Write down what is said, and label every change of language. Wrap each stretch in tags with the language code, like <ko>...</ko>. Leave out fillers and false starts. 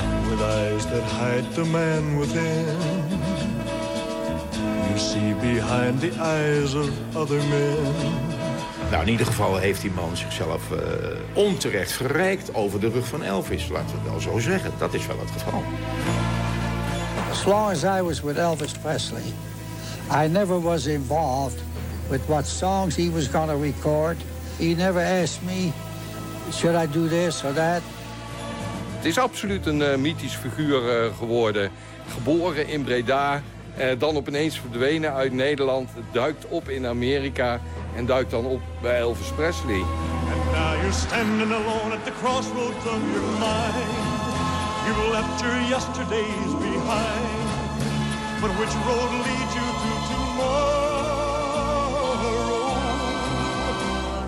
<en>With eyes that hide the man within, you see see behind the eyes of other men.</en> <nl>Nou, in ieder geval heeft die man zichzelf onterecht verrijkt over de rug van Elvis. Laten we het wel zo zeggen. Dat is wel het geval.</nl> <en>As long as I was with Elvis Presley, I never was involved with what songs he was going to record. He never asked me, should I do this or that?</en> <nl>Het is absoluut een mythisch figuur geworden. Geboren in Breda, dan opeens verdwenen uit Nederland, duikt op in Amerika en duikt dan op bij Elvis Presley.</nl> <en>And now you're standing alone at the crossroads of your mind. You left your yesterdays behind. But which road leads you to tomorrow?</en>